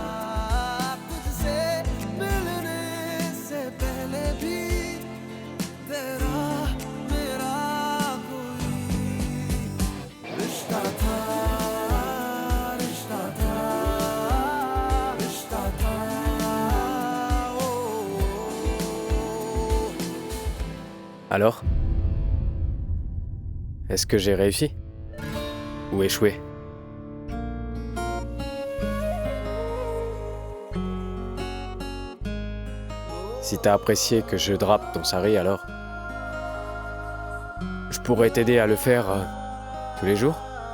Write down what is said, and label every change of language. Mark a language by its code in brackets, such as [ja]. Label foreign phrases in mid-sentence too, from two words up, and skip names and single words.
[hi] तुझसे मिलने से पहले भी तेरा मेरा कोई रिश्ता था, रिश्ता था, रिश्ता था। [fr] Alors? Est-ce que j'ai réussi? Ou échoué? Si t'as apprécié que je drape ton sari, alors je pourrais t'aider à le faire tous les jours?